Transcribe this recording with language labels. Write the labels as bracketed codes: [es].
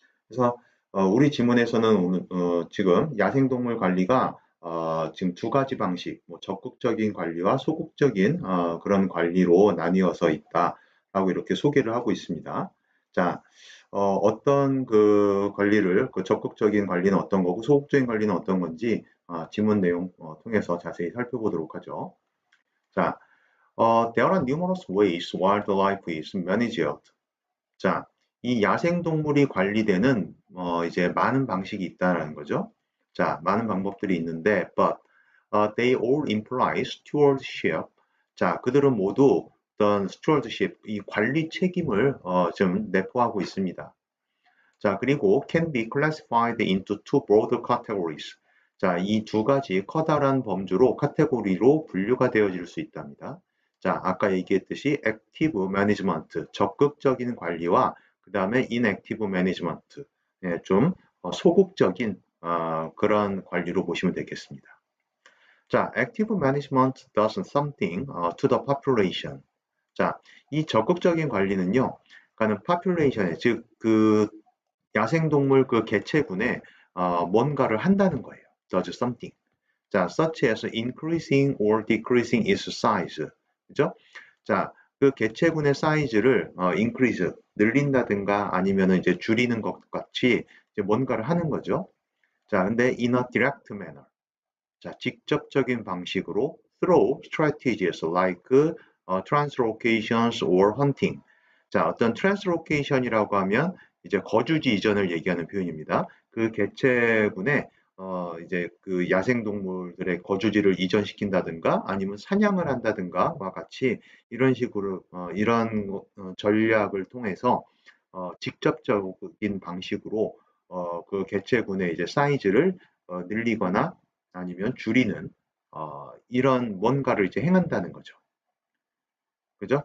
[ko] 그래서 우리 지문에서는 지금 야생동물 관리가 지금 두 가지 방식, 뭐 적극적인 관리와 소극적인 그런 관리로 나뉘어서 있다라고 이렇게 소개를 하고 있습니다. 자, 어떤 그 관리를, 그 적극적인 관리는 어떤 거고 소극적인 관리는 어떤 건지 지문 내용 통해서 자세히 살펴보도록 하죠. [en] 자, there are numerous ways wildlife is managed. [ko] 자, 이 야생동물이 관리되는 이제 많은 방식이 있다는 거죠. [en] 자, [ko] 많은 방법들이 있는데, [en] but they all imply stewardship. [ko] 자, 그들은 모두 어떤 stewardship, 이 관리 책임을 좀 내포하고 있습니다. [en] 자, 그리고 can be classified into two broad categories. [ko] 자, 이 두 가지 커다란 범주로 카테고리로 분류가 되어질 수 있답니다. 자, 아까 얘기했듯이 [en] active management, [ko] 적극적인 관리와 그 다음에 [en] inactive management, [ko] 예, 좀 소극적인 그런 관리로 보시면 되겠습니다. [en] 자, active management does something to the population. [ko] 자, 이 적극적인 관리는요, 그러니까는 population에 즉 그 야생동물 그 개체군에 뭔가를 한다는 거예요. [en] does something. 자, such as increasing or decreasing its size. [ko] 그죠? 자, 그 개체군의 사이즈를 increase, 늘린다든가 아니면은 이제 줄이는 것 같이 이제 뭔가를 하는 거죠. [en] 자, 근데 in a direct manner. 자, [ko] 직접적인 방식으로 [en] through strategies like translocations or hunting. [ko] 자, 어떤 translocation이라고 하면 이제 거주지 이전을 얘기하는 표현입니다. 그 개체군의 이제 그 야생동물들의 거주지를 이전시킨다든가 아니면 사냥을 한다든가와 같이 이런 식으로 이런 전략을 통해서 직접적인 방식으로 그 개체군의 이제 사이즈를 늘리거나 아니면 줄이는 이런 뭔가를 이제 행한다는 거죠. 그죠?